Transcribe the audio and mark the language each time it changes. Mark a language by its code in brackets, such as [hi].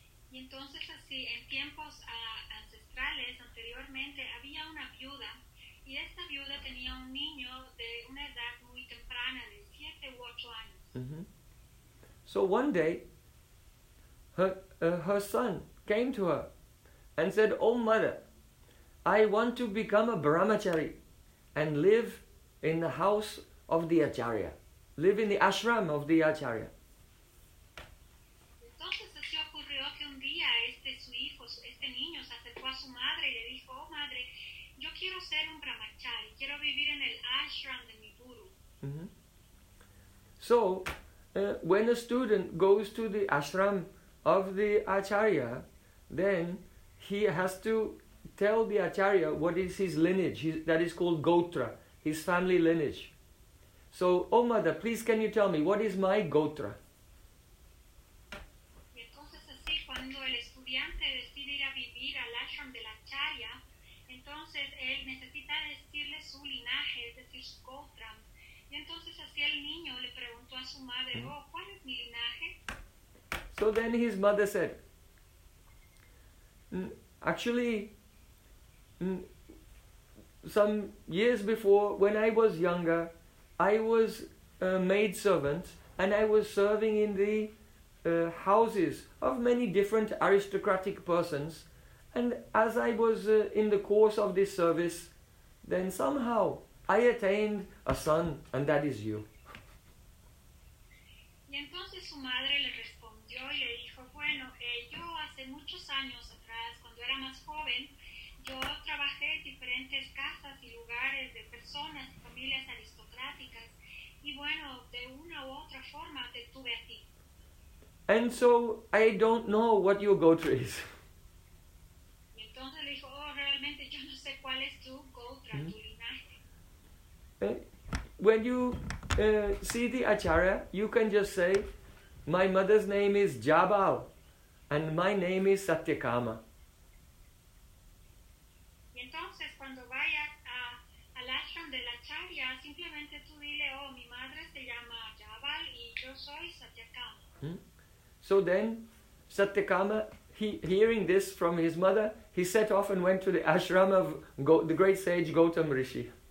[es] Y entonces así, en tiempos ancestrales anteriormente había una viuda y esta viuda tenía un niño de una edad muy temprana, de 7 u 8 años. Mm-hmm. [en] So one day, her son came to her and said, "Oh mother, I want to become a brahmachari and live in the house of the acharya, live in the ashram of the acharya." [es] Entonces así ocurrió que un día este niño se acercó a su madre y le dijo, "Oh madre, yo quiero ser un brahmachari, quiero vivir en el ashram de mi guru." Mm-hmm. [en] So, when a student goes to the ashram of the acharya, then he has to tell the acharya what is his lineage, that is called gotra, his family lineage. So, "Oh mother, please can you tell me, what is my gotra?" [es] Y entonces así, cuando el estudiante decide ir a vivir al ashram del acharya, entonces entonces él necesita decirle su linaje, es decir, su Gotram. Y entonces así el niño le preguntó a su madre, oh, ¿cuál es mi linaje? [en] So then his mother said, actually, some years before, when I was younger, I was a maidservant and I was serving in the houses of many different aristocratic persons. And as I was in the course of this service, then somehow I attained a son, and that is you. [es] Y entonces su madre le respondió y le dijo, bueno, yo hace muchos años atrás, cuando era más joven, yo trabajé en diferentes casas y lugares de personas, familias aristocráticas, y bueno, de una u otra forma te tuve a ti. [en] And so, I don't know what your Gotra is. [es] Y entonces le dijo, oh, realmente yo no sé cuál es tu Gotra, tu linaje. [en] When you see the Acharya, you can just say, my mother's name is Jabal, and my name is Satyakama. [es] Y entonces, cuando vayas al ashram de la Acharya, simplemente tú dile, oh, mi madre se llama Jabal, y yo soy Satyakama. [en] So then, Satyakama, hearing this from his mother, he set off and went to the ashram of the great sage Gautama Rishi.